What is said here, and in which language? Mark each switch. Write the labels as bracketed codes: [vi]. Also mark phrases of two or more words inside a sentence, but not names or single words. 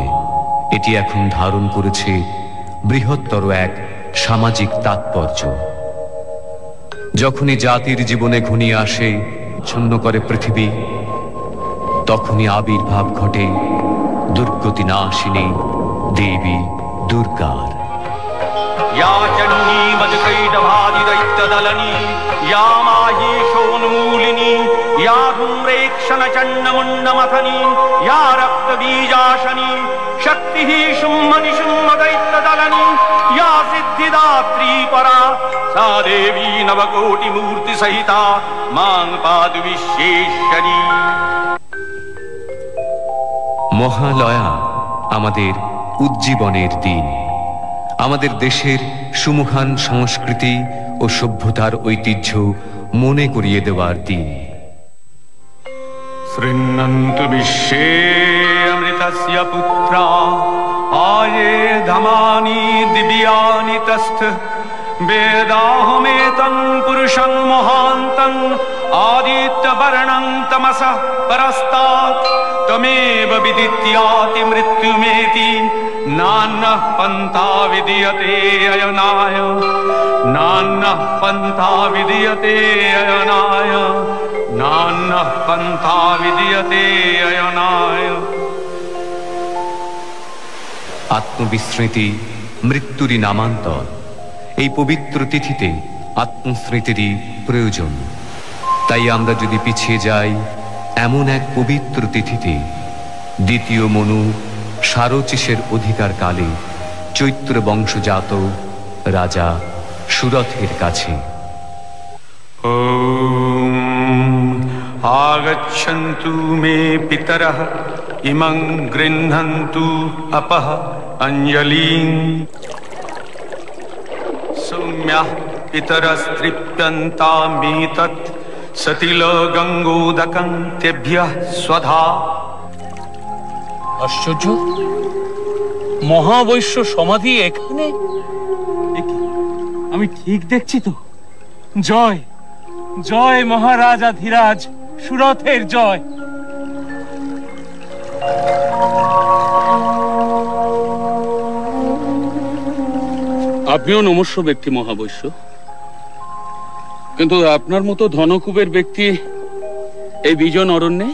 [bn] এটি এখন ধারণ করেছে বৃহত্তর এক সামাজিক তাৎপর্য। যখনই জাতির জীবনে ঘনিয়ে আসে ছন্ন করে পৃথিবী, তখনই আবির্ভাব ঘটে দুর্গতি নাশিনী দেবী দুর্গার। [sa] या चण्डी मधुकैटभादि दैत्यदलनी, या माहेशोन्मूलिनी, या धूम्रेक्षणचण्डमुण्डमथनी, या रक्तबीजाशनी, शक्तिः शुम्भनिशुम्भदैत्यदलनी, या सिद्धिदात्री परा, सा देवी नवकोटिमूर्तिसहिता मां पातु विश्वेश्वरी। [bn] মহালয়া আমাদের উজ্জীবনের দিন, আমাদের দেশের সুমহান সংস্কৃতি ও সভ্যতার ঐতিহ্য মনে করিয়ে দেওয়ার দিন। [sa] শৃণ্বন্তু বিশ্বে অমৃতস্য পুত্রা, আয়ে ধমানি দিব্যানি তস্থ। বেদাহমেতং পুরুষং মহান্तं আদিত্যবর্ণং তমসঃ পরস্তাৎ। তমেব বিদিত্যাতি মৃত্যুমেতি, নান্যঃ পন্থা বিদ্যতে অয়নায়, নান্যঃ পন্থা বিদ্যতে অয়নায়, নান্যঃ পন্থা বিদ্যতে অয়নায়। [bn] আত্মবিস্মৃতি মৃত্যুরই নামান্তর। এই পবিত্র তিথিতে আত্মস্মৃতিরই প্রয়োজন। তাই আমরা যদি পিছিয়ে যাই এমন এক পবিত্র তিথিতে, দ্বিতীয় মনু সারচিসের অধিকার কালে চৈত্র বংশজাত রাজা সুরথের কাছে। [sa] आगच्छन्तु मे पितरः इमं गृह्णन्तु अपः अंजलिं। सौम्यः पितरस्तृप्यन्तामेतत् सतिलगङ्गोदकं तेभ्यः स्वधा। [bn] আশ্চর্য, মহাবৈশ্য সমাধি এখানে? আমি ঠিক দেখছি তো? জয় জয় মহারাজা ধীরাজ, সুরথের জয়। আপনিও নমস্য ব্যক্তি মহাবৈশ্য, কিন্তু আপনার মতো ধনকুবের ব্যক্তি এই বিজন অরণ্যে?